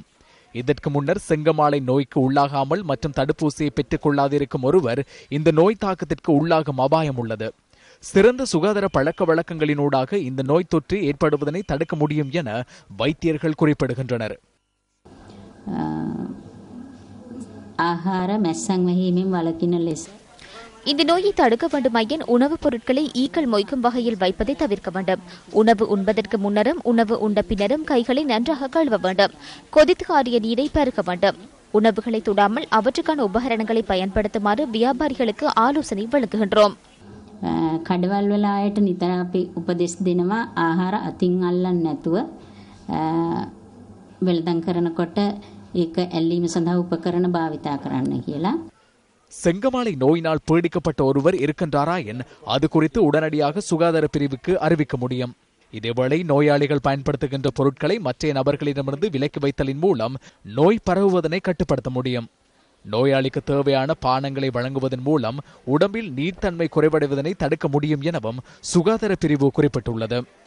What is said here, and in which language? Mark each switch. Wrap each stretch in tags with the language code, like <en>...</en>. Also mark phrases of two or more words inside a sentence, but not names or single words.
<ta>இதற்கு முன்னர் செங்கமாலை நோய்க்கு உள்ளாகாமல் மற்றும் தடுப்பூசியை பெற்றுக் கொள்ளாதிருக்கும் ஒருவர் இந்த நோய் தாக்கத்திற்கு உள்ளாகும் அபாயம் உள்ளது. சிறந்த சுகாதார பழக்க வழக்கங்களினூடாக இந்த நோய் தொற்று ஏற்படுவதனை தடுக்க முடியும் என வைத்தியர்கள் குறிப்பிடுகின்றனர்.</ta> <si>ආහාර මැස්සන් වැහීමෙන් වළකින ලෙස</si> <ta>இந்த நோயை தடுக்க வேண்டுமாயின் உணவுப் பொருட்களை ஈக்கள் மொய்க்கும் வகையில் வைப்பதை தவிர்க்க வேண்டும். உணவு உண்பதற்கு முன்னரும் உணவு உண்ட பின்னரும் கைகளை நன்றாக கழுவ வேண்டும். கொதித்து ஆறிய நீரை பருக வேண்டும். உணவுகளை தொடாமல் அவற்றுக்கான உபகரணங்களை பயன்படுத்துமாறு வியாபாரிகளுக்கு ஆலோசனை வழங்குகின்றோம்.</ta> <si>කඩවල් වල ආයට නිතර අපි උපදෙස් දෙනවා ආහාර අතින් අල්ලන්න නැතුව වෙළඳන් කරනකොට ඒක ඇල්ලීම සඳහා උපකරණ භාවිතා කරන්න කියලා.</si> <ta>செங்கமாலை நோயினால் பீடிக்கப்பட்ட ஒருவர் இருக்கின்றாரா என் அது குறித்து உடனடியாக சுகாதார பிரிவுக்கு அறிவிக்க முடியும். இதேவேளை நோயாளிகள் பயன்படுத்துகின்ற பொருட்களை மற்ற நபர்களிடமிருந்து விலக்கி வைத்தலின் மூலம் நோய் பரவுவதனை கட்டுப்படுத்த முடியும். நோயாளிக்கு தேவையான பானங்களை வழங்குவதன் மூலம் உடம்பில் நீர்த்தன்மை குறைவடைவதனை தடுக்க முடியும் எனவும் சுகாதார பிரிவு குறிப்பிட்டுள்ளது.</ta>